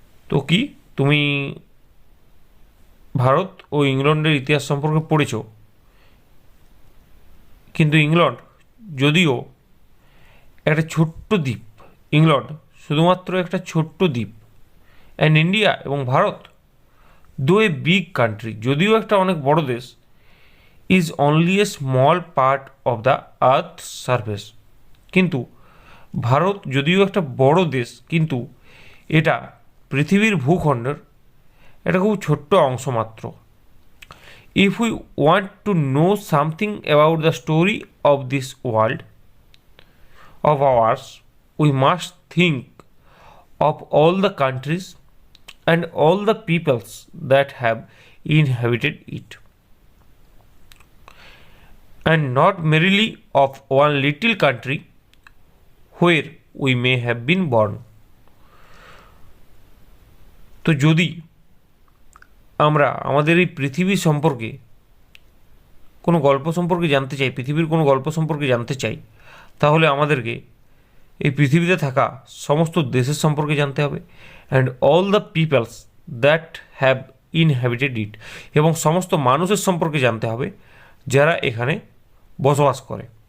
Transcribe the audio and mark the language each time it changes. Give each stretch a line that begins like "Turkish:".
Bangla: তো কি তুমি ভারত ও ইংল্যান্ডের ইতিহাস সম্পর্কে পড়েছ, কিন্তু ইংল্যান্ড যদিও একটা ছোট্ট দ্বীপ, ইংল্যান্ড শুধুমাত্র একটা ছোট্ট দ্বীপ, অ্যান্ড ইন্ডিয়া এবং ভারত
English: though a big country,
Bangla: যদিও একটা অনেক বড় দেশ,
English: is only a small part of the earth surface,
Bangla: কিন্তু ভারত যদিও একটা বড় দেশ, কিন্তু এটা পৃথিবীর ভূখণ্ডের একটা খুব ছোট্ট অংশ মাত্র।
English: If we want to know something about the story of this world of ours, we must think of all the countries and all the peoples that have inhabited it, and not merely of one little country where we may have been born.
Bangla: তো যদি আমরা আমাদের এই পৃথিবী সম্পর্কে কোনো গল্প সম্পর্কে জানতে চাই, পৃথিবীর কোনো গল্প সম্পর্কে জানতে চাই, তাহলে আমাদেরকে এই পৃথিবীতে থাকা সমস্ত দেশের সম্পর্কে জানতে হবে,
English: and all the peoples that have inhabited it,
Bangla: এবং সমস্ত মানুষের সম্পর্কে জানতে হবে যারা এখানে বসবাস করে।